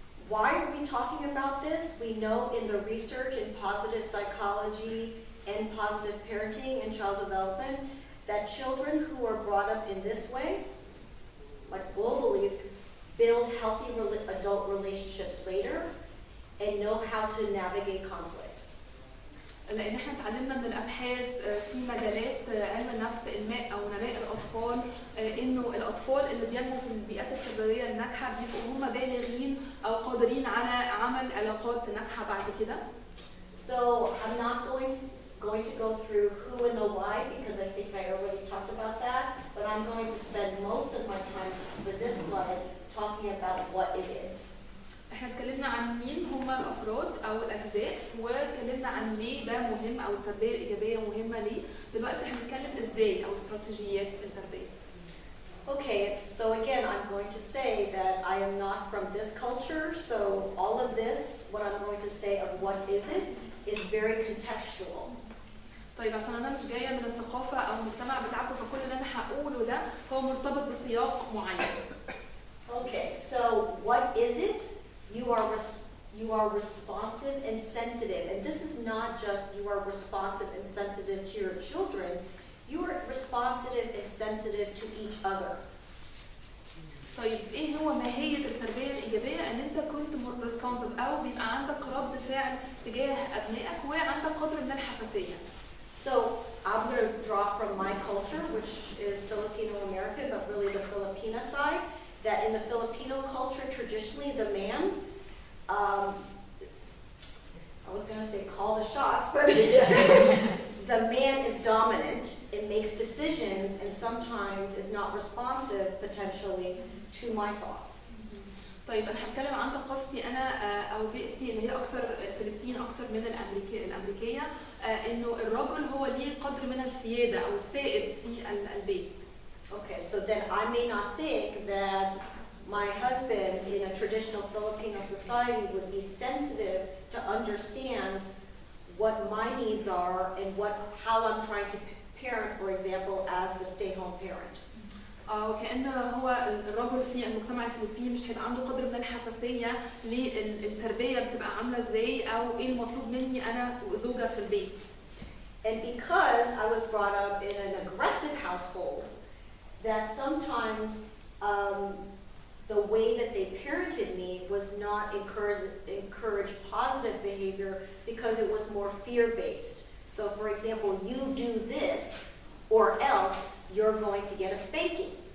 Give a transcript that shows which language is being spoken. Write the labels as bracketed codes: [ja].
[en] Why are we talking about this? We know in the research in positive psychology and positive parenting and child development that children who are brought up in this way, like globally, build healthy adult relationships later and know how to navigate conflict. [ar] لان احنا اتعلمنا من الابحاث في مجالات علم النفس او نماء الاطفال انه الاطفال اللي بينموا في البيئات التربويه الناجحه بيبقوا هم بالغين او قادرين على عمل علاقات ناجحه بعد كده. [en] So I'm not going to go through who and the why because I think I already talked about that, but I'm going to spend most of my time with this slide talking about what it is. [ar] احنا اتكلمنا عن مين هم الافراد او الاجزاء واتكلمنا عن ليه ده مهم او التربيه الايجابيه مهمه ليه. دلوقتي احنا بنتكلم ازاي او استراتيجيات التربيه. [en] Okay, so again, I'm going to say that I am not from this culture, so all of this, what I'm going to say of what is it, is very contextual. [ar] طيب عشان انا مش جايه من الثقافه او المجتمع بتاعكم فكل اللي انا هقوله ده هو مرتبط بسياق معين. [en] Okay, so what is it? You are responsive and sensitive, and this is not just you are responsive and sensitive to your children. You are responsive and sensitive to each other. [ar] طيب ايه هو ماهيه التربيه الايجابيه؟ ان انت كنت responsive او بيبقى عندك رد فعل تجاه ابنائك وعندك قدر من الحساسيه. [en] So I'm going to draw from my culture, which is Filipino American, but really the Filipina side. That in the Filipino culture, traditionally the man, I was going to say call the shots, but the man is dominant and makes decisions and sometimes is not responsive potentially to my thoughts. [ar] طيب انا هتكلم عن ثقافتي انا او بيئتي اللي هي اكثر فلبين اكثر من الامريكيه انه الرجل هو ليه قدر من السياده او السائد في البيت. [en] Okay, so then I may not think that my husband in a traditional Filipino society would be sensitive to understand what my needs are and how I'm trying to parent, for example, as the stay-home parent. [ar] وكأن هو الرجل في المجتمع الفلبيني مش هيبقى عنده قدر من الحساسية للتربية بتبقى عاملة ازاي او ايه المطلوب مني انا وزوجة في البيت. [en] And because I was brought up in an aggressive household, that sometimes the way that they parented me was not encourage positive behavior because it was more fear-based. So for example, you do this or else you're going to get a spanking.